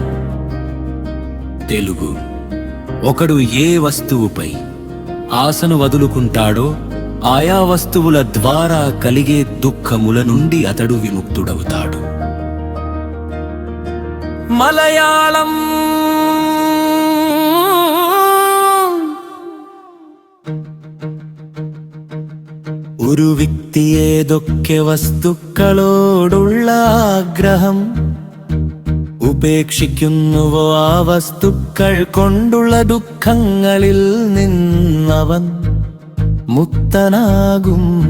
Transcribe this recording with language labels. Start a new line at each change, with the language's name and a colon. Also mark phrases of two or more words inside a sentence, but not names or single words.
Telugu: తెలుగు ఒకడు ఏ వస్తువుపై ఆశను వదులుకుంటాడో ఆయా వస్తువుల ద్వారా కలిగే దుఃఖముల నుండి అతడు విముక్తుడవుతాడు.
Malayalam: మలయాళం ഒരു വ്യക്തി ഏതൊക്കെ വസ്തുക്കളോടുള്ള ആഗ്രഹം ഉപേക്ഷിക്കുന്നുവോ ആ വസ്തുക്കൾ കൊണ്ടുള്ള ദുഃഖങ്ങളിൽ നിന്നവൻ മുക്തനാകും.